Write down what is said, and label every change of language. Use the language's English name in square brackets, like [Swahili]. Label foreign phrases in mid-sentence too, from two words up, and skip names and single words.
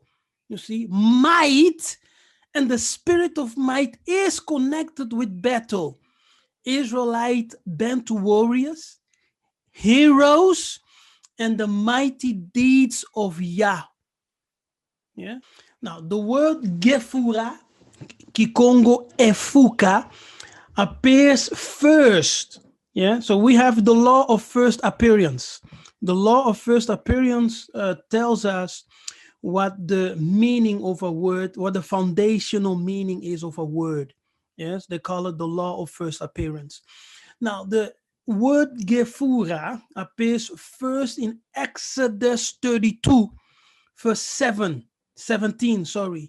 [English] You see, might and the spirit of might is connected with battle. Israelite Bantu warriors, heroes, and the mighty deeds of Yah. Yeah. Now, the word gefura, Kikongo efuka, appears first. Yeah. So we have the law of first appearance. The law of first appearance tells us what the meaning of a word, what the foundational meaning is of a word. Yes, they call it the law of first appearance. Now, the word Gefura appears first in Exodus 32, verse 17, sorry.